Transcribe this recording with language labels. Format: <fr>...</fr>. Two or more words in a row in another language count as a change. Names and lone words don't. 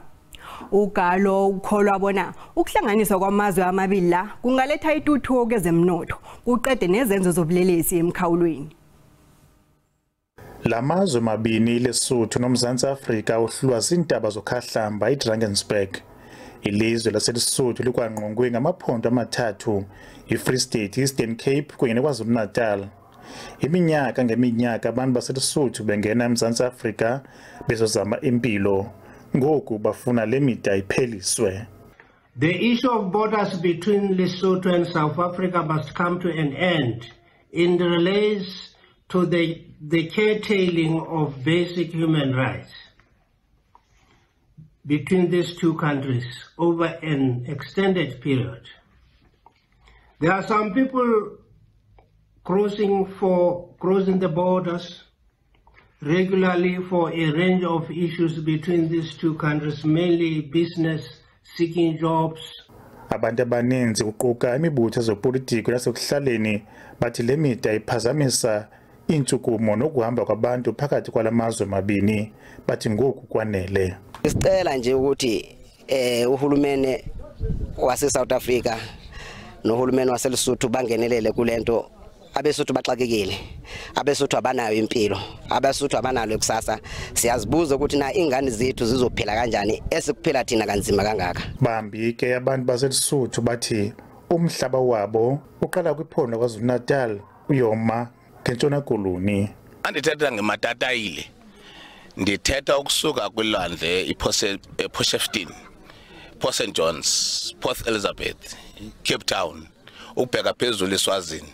<zu>uGalo ukholwa bona ukuhlanganiswa kwamazwe amabili la kungaletha ituthuko kwezemnotho kuqede nezenzo zobulelesi emkhawulweni.</zu> <xh>Lamazwe mabini Lesotho noMzantsi Afrika uhlulwa zindaba zokhahlamba iDrakensberg. Ilizwe laseLesotho likwangqongwe ngamaphondo amathathu, iFree State, Eastern Cape kunye neKwaZulu Natal. Iminyaka ngeminyaka abantu baseLesotho bengena eMzantsi Afrika bezozama impilo. Ngoku bafuna le mida ipheliswe.</xh> <en>The issue of borders between Lesotho and South Africa must come to an end in relates to the curtailing of basic human rights between these two countries over an extended period. There are some people crossing the borders regularly for a range of issues between these two countries, mainly business, seeking jobs.</en> <xh>Abantu abaninzi kuquka imibutho yezopolitiko yasekuhlaleni bathi le mida iphazamisa intshukumo nokuhamba kwabantu phakathi kwalamazwe mabini bathi ngoku kwanele.</xh> <zu>Isicela nje ukuthi uhulumene wase South Africa nohulumene wase Lesotho bangenelele kulento. Abesotho baxakekile, abesotho abanayo impilo, abesotho abanalo ikusasa. Siyazibuza ukuthi na ingane zethu zizophila kanjani esikuphila thina kanzima kangaka.</zu> <xh>Bambi ke abantu baseLesotho bathi umhlaba wabo uqala kwiphondo kwaZulu Natal uyoma ngentshona koloni. Andithetha ngematatayile. Ndithetha ukusuka kwilwandle iPortshepstone, Port St John's, Port Elizabeth, Cape Town, ukubheka phezulu eSwazini.</xh>